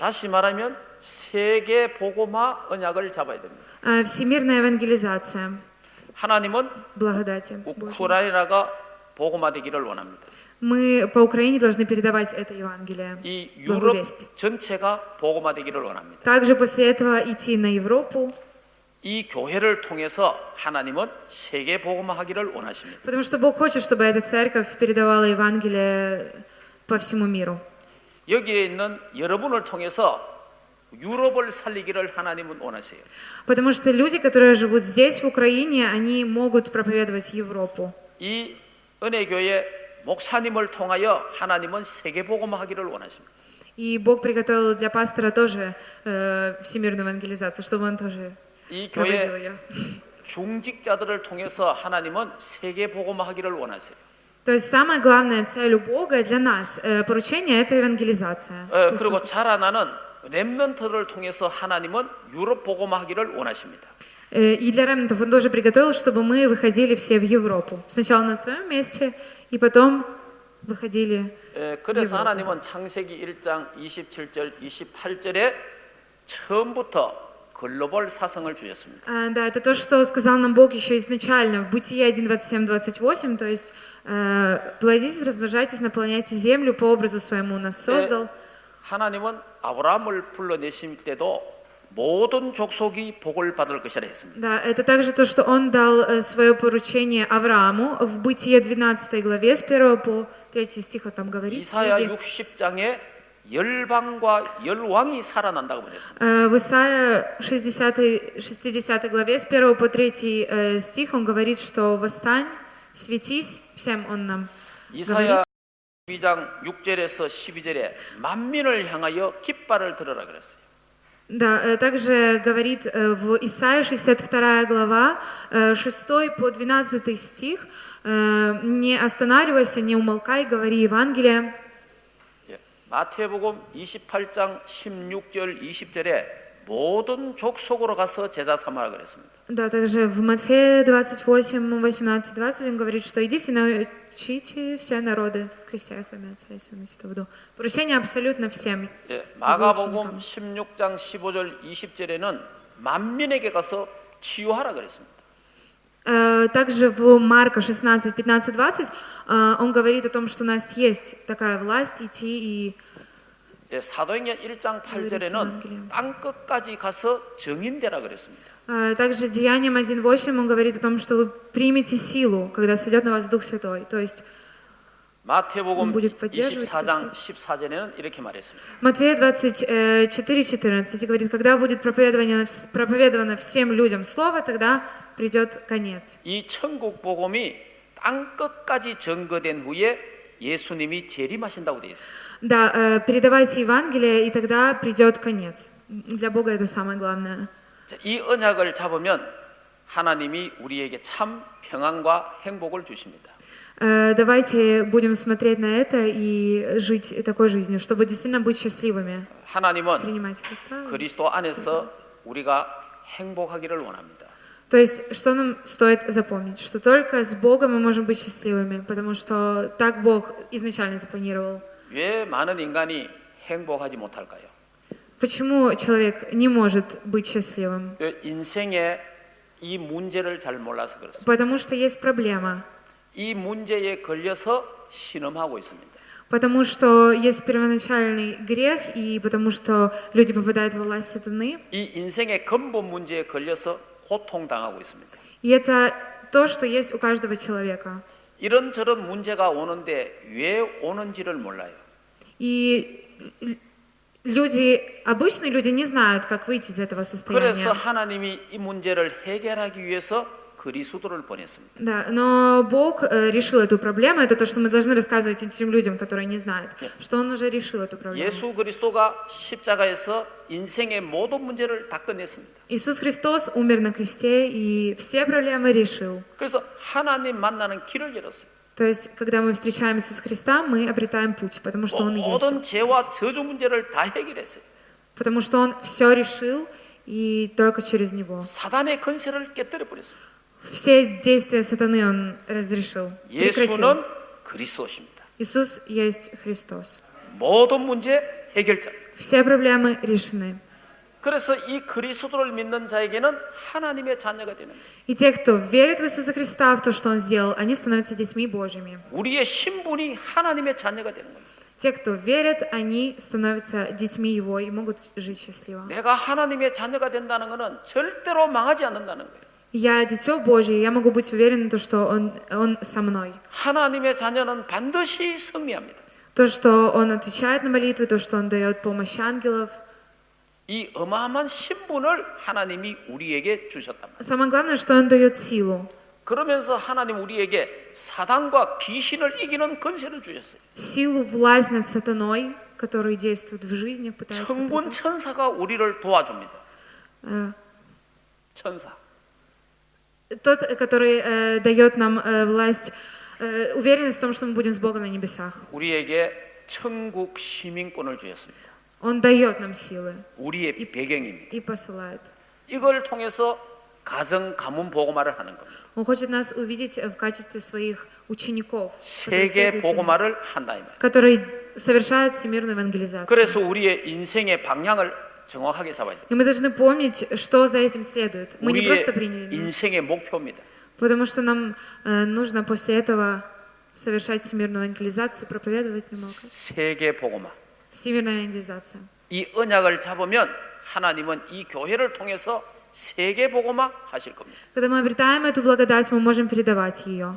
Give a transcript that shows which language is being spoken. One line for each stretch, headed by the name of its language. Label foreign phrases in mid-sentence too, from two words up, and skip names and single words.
Korean: 다시 말하면 세계 복음화 언약을 잡아야 됩니다.
Russian: Всемирная евангелизация,
Korean: 하나님은
Russian: благодати Божьей.
Korean: 우크라이나가 복음화되기를 원합니다.
Russian: Мы по Украине должны передавать это Евангелие,
Korean: 이
Russian: благую
Korean: 유럽
Russian: весть.
Korean: 전체가 복음화되기를 원합니다.
Russian: Также после этого идти на Европу,
Korean: 이 교회를 통해서 하나님은 세계 복음화하기를 원하십니다.
Russian: потому что Бог хочет, чтобы эта церковь передавала Евангелие по всему миру.
Korean: 여기에 있는 여러분을 통해서 유럽을 살리기를 하나님은 원하세요.
Russian: Потому что люди, которые живут здесь, в Украине, они могут проповедовать Европу.
Korean: 이 은혜교회 목사님을 통하여 하나님은 세계 복음화하기를 원하십니다.
Russian: И Бог приготовил для пастора тоже всемирную евангелизацию, чтобы он тоже
Korean: 이
Russian: проводил
Korean: 교회
Russian: ее.
Korean: 중직자들을 통해서 하나님은 세계 복음화하기를 원하세요.
Russian: То есть самая главная цель у Бога для нас, поручение, это евангелизация.
Korean: 그리고 자라나는 렘넌트를 통해서 하나님은 유럽 복음화하기를 원하십니다.
Russian: И для ремнантов он тоже приготовил, чтобы мы выходили все в Европу. Сначала на своем месте, и потом выходили.
Korean: 그래서 하나님은 창세기 1장 27절 28절에 처음부터 글로벌 사성을 주셨습니다.
Russian: Да, это то, что сказал нам Бог еще изначально в Бытие 1, 27, 28, то есть плодитесь, размножайтесь, наполняйте землю по образу своему нас создал.
Korean: 하나님은 아브라함을 불러내실 때도 모든 족속이 복을 받을 것이라 했습니다.
Russian: Да, это также то, что он дал свое поручение Аврааму в Бытие 12 главе с 1 по 3 стих, он там говорит.
Korean: 이사야
Russian: Люди.
Korean: 60장에 열방과 열왕이 살아난다고 말했습니다.
Russian: В Исаия 60 главе с 1 по 3 стих он говорит, что «Восстань, светись», всем он нам говорит.
Korean: 이사야 12장 6절에서 12절에 만민을 향하여 깃발을 들어라 그랬어요.
Russian: Да, также говорит в Исаии 62 глава, 6 по 12 стих, «Не останавливайся, не умолкай, говори Евангелие».
Korean: 마태복음 28장 16절 20절에 모든 족속으로 가서 제자 삼아라 그랬습니다.
Russian: Да, также в Матфея 28, 18, 20 он говорит, что идите научите все народы, крестя их во имя Отца и Сына и Святого Духа. Поручение абсолютно всем.
Korean: 마가복음 16장 15절 20절에는 만민에게 가서 치유하라 그랬습니다.
Russian: Также в Марка 16, 15, 20 он говорит о том, что у нас есть такая власть идти и
Korean: 사도행전 1장 8절에는 땅 끝까지 가서 증인되라 그랬습니다.
Russian: также Деянием 1.8 он говорит о том, что вы примете силу, когда сойдет на вас Дух Святой. То есть
Korean: 마태복음
Russian: будет поддерживать
Korean: 24장 14절에는 이렇게 말했습니다.
Russian: Матфея 24:14 говорит, когда будет проповедовано всем людям слово, тогда придет конец.
Korean: 이 천국 복음이 땅 끝까지 증거된 후에 예수님이 재림하신다고 되어 있어요.
Russian: Да, передавайте Евангелие, и тогда придет конец. Для Бога это самое главное.
Korean: 자, 이 언약을 잡으면 하나님이 우리에게 참 평안과 행복을 주십니다.
Russian: Давайте будем смотреть на это и жить такой жизнью, чтобы действительно быть счастливыми.
Korean: 하나님은
Russian: Принимать Христа.
Korean: 그리스도 안에서 우리가 행복하기를 원합니다.
Russian: То есть, что нам стоит запомнить? Что только с Богом мы можем быть счастливыми, потому что так Бог изначально запланировал.
Korean: 왜 많은 인간이 행복하지 못할까요?
Russian: Почему человек не может быть счастливым?
Korean: 인생의 이 문제를 잘 몰라서 그렇습니다.
Russian: Потому что есть проблема.
Korean: 이 문제에 걸려서 신음하고 있습니다.
Russian: Потому что есть первоначальный грех, и потому что люди попадают во власть сатаны.
Korean: 이 인생의 근본 문제에 걸려서 고통당하고 있습니다.
Russian: И это то, что есть у каждого человека.
Korean: 이런저런 문제가 오는데 왜 오는지를 몰라요.
Russian: И люди, обычные люди не знают, как выйти из этого
Korean: 그래서
Russian: состояния.
Korean: 하나님이 이 문제를 해결하기 위해서 그리스도를 보냈습니다.
Russian: Да, но Бог решил эту проблему. Это то, что мы должны рассказывать этим людям, которые не знают, что Он уже решил эту проблему.
Korean: 예수 그리스도가 십자가에서 인생의 모든 문제를 다 끝냈습니다.
Russian: Иисус Христос умер на кресте и все проблемы решил.
Korean: 그래서 하나님 만나는 길을 열었어요.
Russian: То есть, когда мы встречаем Иисуса Христа, мы обретаем путь, потому что Он и есть.
Korean: 모든 죄와 저주 문제를 다 해결했어요.
Russian: Потому что Он все решил, и только через Него.
Korean: 사단의 건세를 깨뜨려 버렸습니다.
Russian: Все действия сатаны Он разрешил, прекратил.
Korean: 예수는 그리스도십니다.
Russian: Иисус есть Христос.
Korean: 모든 문제 해결자.
Russian: Все проблемы решены.
Korean: 그래서 이 그리스도를 믿는 자에게는 하나님의 자녀가 되는 거예요.
Russian: И те, кто верит в Иисуса Христа, в то, что Он сделал, они становятся детьми Божьими.
Korean: 우리의 신분이 하나님의 자녀가 되는 거예요.
Russian: Те, кто верит, они становятся детьми Его и могут жить счастливо.
Korean: 내가 하나님의 자녀가 된다는 것은 절대로 망하지 않는다는 거예요.
Russian: Я дитё Божье, я могу быть уверен, в том, что Он со мной.
Korean: 하나님의 자녀는 반드시 승리합니다.
Russian: То, что Он отвечает на молитвы, то, что Он дает помощь ангелов.
Korean: 이 어마어마한 신분을 하나님이 우리에게 주셨단 말이에요.
Russian: Самое главное, что Он дает силу.
Korean: 그러면서 하나님 우리에게 사단과 귀신을 이기는 권세를 주셨어요.
Russian: Силу, власть над сатаной, который действует в жизнях, пытается...
Korean: 천군 천사가 우리를 도와줍니다. 천사.
Russian: Тот, который дает нам власть, уверенность в том, что мы будем с Богом на небесах.
Korean: 우리에게 천국 시민권을 주셨습니다.
Russian: Он дает нам силы
Korean: 우리의 배경입니다.
Russian: и посылает.
Korean: 이걸 통해서 가정 가문 보고말을 하는 겁니다.
Russian: Он хочет нас увидеть в качестве своих учеников,
Korean: 세계 보고말을 한다 이 말이에요.
Russian: которые совершают всемирную евангелизацию.
Korean: 그래서 우리의 인생의 방향을 정확하게 잡아야 돼요.
Russian: И мы должны помнить, что за этим следует. Мы не
Korean: 우리의
Russian: просто приняли,
Korean: 인생의 목표입니다.
Russian: потому что нам нужно после этого совершать всемирную евангелизацию, проповедовать немного.
Korean: 세계 보고말.
Russian: Всемирная евангелизация.
Korean: 이 언약을 잡으면 하나님은 이 교회를 통해서 세계 보고만 하실 겁니다.
Russian: Когда мы обретаем эту благодать, мы можем передавать ее